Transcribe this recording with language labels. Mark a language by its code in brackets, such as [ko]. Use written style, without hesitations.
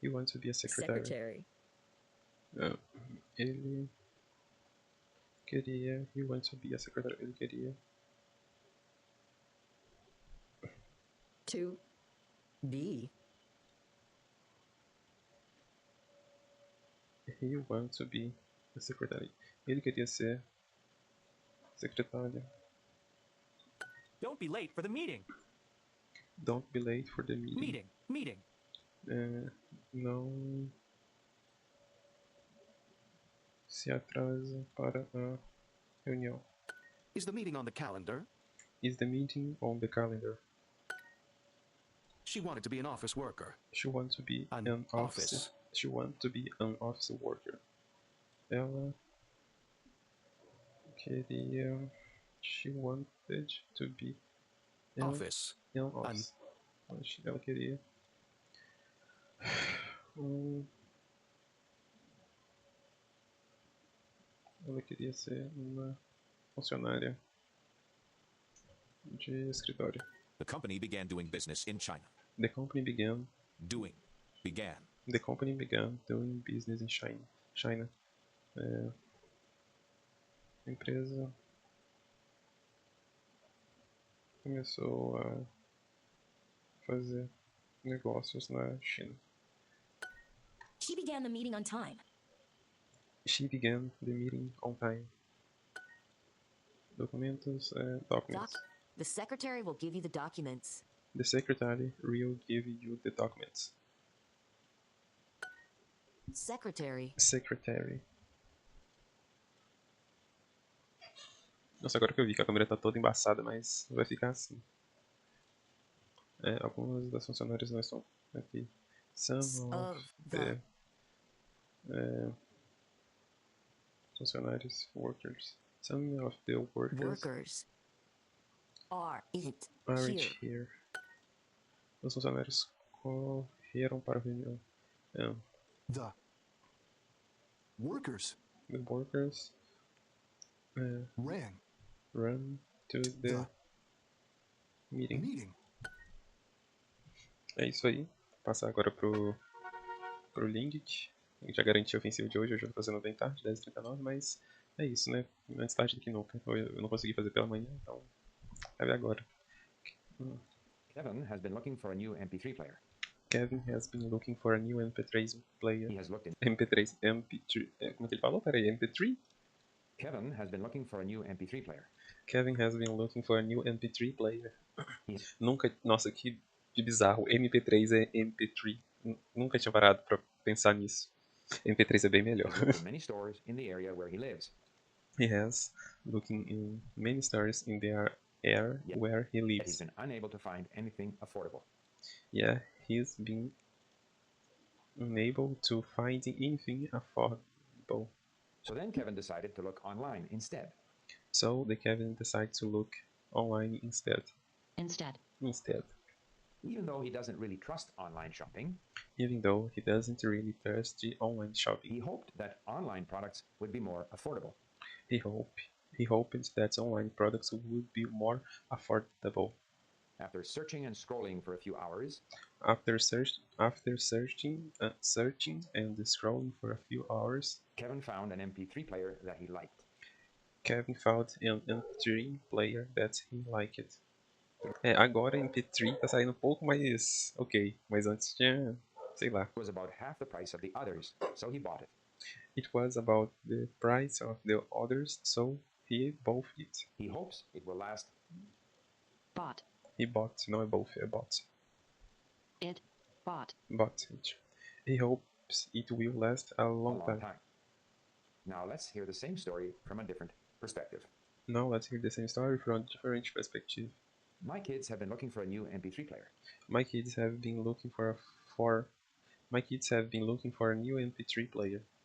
[en] He wants to be a secretary. [pt] Ele queria. [en] He wants to be a secretary. [pt] Ele queria. [en] To be. He wants to be a secretary. [pt] Ele queria ser secretário. [en] Don't be late for the meeting. Don't be late for the meeting. Meeting. [pt] Não se atrasa para a reunião. [en] Is the meeting on the calendar? Is the meeting on the calendar? She wanted to be an office worker. She wants to be An office. She wants to be an office worker. [pt] Ela queria. [en] She wanted to be an Office. [pt] office. Ela queria. Ela queria ser uma funcionária de escritório. [en] The company began doing business in China. The company began doing business in China. [pt] A empresa começou a fazer negócios na China. [en] She began the meeting on time. She began the meeting on time. [pt] Documentos, documents. [en] The secretary will give you the documents. The secretary will give you the documents. Secretary. [pt] Nossa, agora que eu vi que a câmera tá toda embaçada, mas vai ficar assim. Algumas das funcionárias não estão aqui. [en] Some of the funcionários, workers. Some of the workers aren't aren't here. here. [pt] Os funcionários correram para a reunião. [en] The workers The workers ran to the meeting. meeting. [pt] É isso aí. Vou passar agora pro LingQ. Já garanti a ofensiva de hoje eu tô fazendo bem tarde, 10h39, mas é isso, né? Antes tarde do que nunca. Eu não consegui fazer pela manhã, então vai ver agora. [en] Kevin has been looking for a new MP3 player. Kevin has been looking for a new MP3 player. He has looked in. [pt] MP3. Como é que ele falou? Peraí, MP3? [en] Kevin has been looking for a new MP3 player. Kevin has been looking for a new MP3 player. Yes. [pt] Nunca. Nossa, que bizarro. MP3 é MP3. Nunca tinha parado pra pensar nisso. MP3 é bem melhor. [en] He looked in many stores in the area where he lives. He has looking in many stores in the area where he Yet he's lives. been unable to find anything affordable. Yeah, he's been unable to find anything affordable. So then Kevin decided to look online instead. So the Kevin decided to look online instead. Even though he doesn't really trust online shopping, Even though he doesn't really trust the online shopping, he hoped that online products would be more affordable. he hoped that online products would be more affordable. After searching and scrolling for a few hours, After searching and scrolling for a few hours, Kevin found an MP3 player that he liked. Kevin found an MP3 player that he liked. [pt] Agora MP3 tá saindo um pouco mais ok, mas antes tinha, sei lá. [en] It was about half the price of the others, so he bought it. It was about the price of the others, so he bought it. He hopes it will last. He bought, [pt] não é [en] both, é bought. It bought. Bought it. He hopes it will last a long time. Now let's hear the same story from a different perspective. Now let's hear the same story from a different perspective. My kids have been looking for a new MP3 player. My kids have been looking for a new MP3 player.